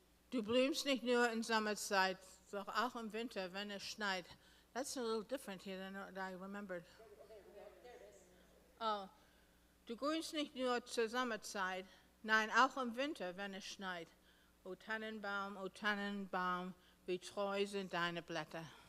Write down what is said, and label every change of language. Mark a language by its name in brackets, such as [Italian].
[German] Du blühst nicht nur in Sommerzeit, doch auch im Winter, wenn es schneit. [English] That's a little different here than I remembered. [German] Oh, du grünst nicht nur zur Sommerzeit, nein, auch im Winter, wenn es schneit. O Tannenbaum, wie treu sind deine Blätter.